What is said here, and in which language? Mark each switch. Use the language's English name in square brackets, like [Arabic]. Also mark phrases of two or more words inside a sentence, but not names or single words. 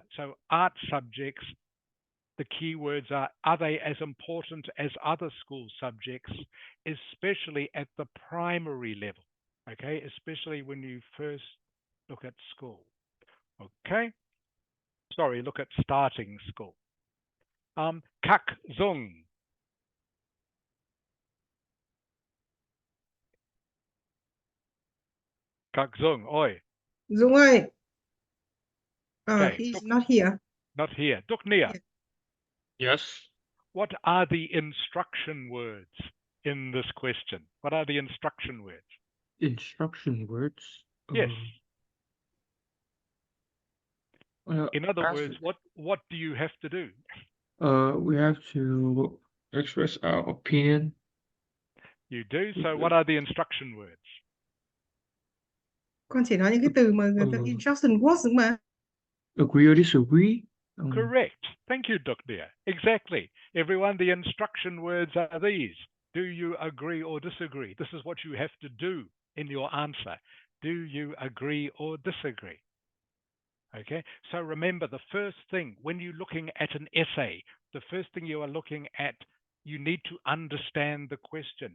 [English] So art subjects, the keywords are they as important as other school subjects, especially at the primary level? Okay, especially when you first look at school. Okay, sorry, look at starting school. Kak Zung. Kak Zung, oi. [Vietnamese] Dung ơi, [English] Okay, he's not here. Not here. Duk Nia. Yes. What are the instruction words in this question? What are the instruction words? Instruction words. Yes. In other as words, what do you have to do? we have to express our opinion. You do. So what are the instruction words? [Vietnamese] Con chỉ nói những cái từ mà người ta [English] instruction words [Vietnamese] mà. [English] Agree or disagree? Correct. Thank you, Dukdir. Exactly. Everyone, the instruction words are these. Do you agree or disagree? This is what you have to do in your answer. Do you agree or disagree? Okay, so remember the first thing when you're looking at an essay, the first thing you are looking at, you need to understand the question.